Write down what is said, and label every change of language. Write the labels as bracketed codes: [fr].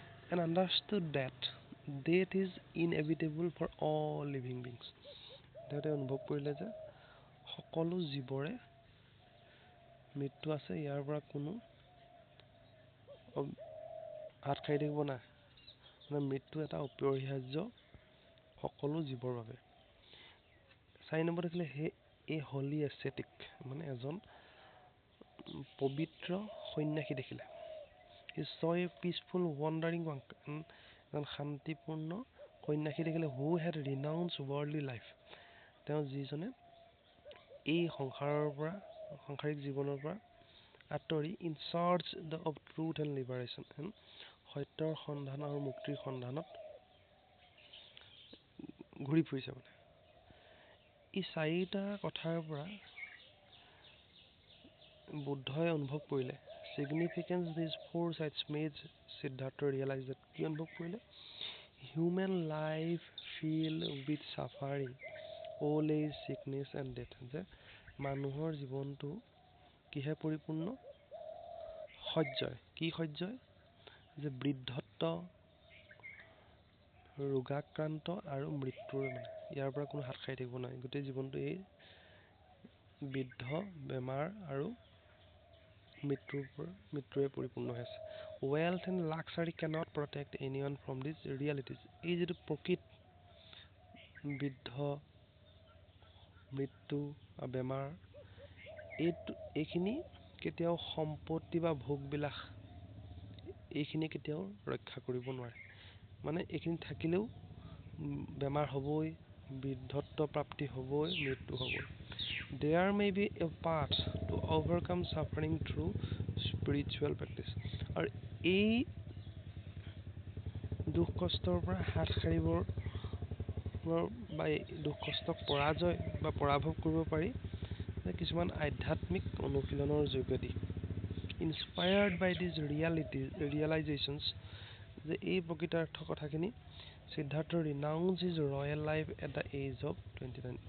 [en] And understood that death is inevitable for all living beings. [as] তেওঁ অনুভৱ কৰিলে যে সকলো জীৱৰে মৃত্যু আছে, ইয়াৰ পৰা কোনো হাত সাৰি থাকিব নাই। মানে মৃত্যু এটা অপৰিহাৰ্য সকলো জীৱৰ বাবে। 4 নম্বৰ দেখিলে [en] a holy ascetic, [as] মানে এজন পবিত্ৰ সন্যাসী দেখিলে। [en] He saw a peaceful wandering monk, [as] এজন শান্তিপূৰ্ণ সন্যাসী দেখিলে [en] who had renounced worldly life. [as] তেওঁ যিজনে এই সংসাৰিক জীৱনৰ পৰা আঁতৰি [en] in search of truth and liberation, [as] সত্যৰ সন্ধান আৰু মুক্তিৰ সন্ধানত ঘূৰি ফুৰিছে। মানে এই চাৰিটা কথাৰ পৰা বুদ্ধই অনুভৱ কৰিলে [en] significance these four sights made Siddhartha realize that [as] কি অনুভৱ কৰিলে [en] human life filled with suffering, old age, sickness and death. [as] যে মানুহৰ জীৱনটো কিহে পৰিপূৰ্ণ? সহ্যই যে বৃদ্ধত্ব, ৰোগাক্ৰান্ত আৰু মৃত্যুৰ, মানে ইয়াৰ পৰা কোনো হাত সাৰি থাকিব নোৱাৰে। গোটেই জীৱনটো এই বৃদ্ধ, বেমাৰ আৰু মৃত্যুৰে পৰিপূৰ্ণ হৈ আছে। [en] Wealth and luxury cannot protect anyone from these realities. [as] এই যিটো প্ৰকৃত বৃদ্ধ, মৃত্যু আৰু বেমাৰ, এইখিনি কেতিয়াও সম্পত্তি বা ভোগবিলাস এইখিনি কেতিয়াও ৰক্ষা কৰিব নোৱাৰে। মানে এইখিনি থাকিলেও বেমাৰ হ'বই, বৃদ্ধত্ব প্ৰাপ্তি হ'বই, মৃত্যু হ'বই। [en] There may be a path to overcome suffering through spiritual practice. [as] আৰু এই দুখ কষ্টৰ পৰা হাত সাৰিবৰ বা দুখ কষ্টক পৰাভৱ কৰিব পাৰি কিছুমান আধ্যাত্মিক অনুশীলনৰ যোগেদি। [en] Inspired by these realizations, [as] যে এই প্ৰকৃতাৰ্থ কথাখিনি [en] Siddhartha renounced his royal life at the age of 29.